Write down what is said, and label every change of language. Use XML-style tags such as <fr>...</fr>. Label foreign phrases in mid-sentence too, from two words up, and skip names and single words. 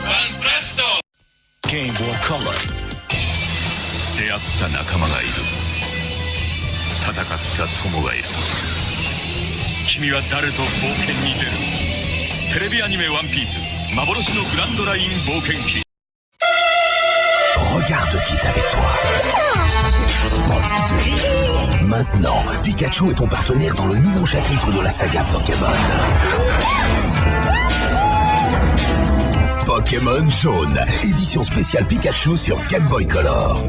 <ja>Game Boy Color。出会った仲間がいる、戦った友がいる。君は誰と冒険に出る。テレビアニメワンピース幻のグランドライン冒険記。</ja> <fr>Regarde qui est avec toi. Maintenant, Pikachu est ton partenaire dans le nouveau chapitre de la saga Pokémon. Pokémon jaune, édition spéciale Pikachu sur GameBoy Color.</fr>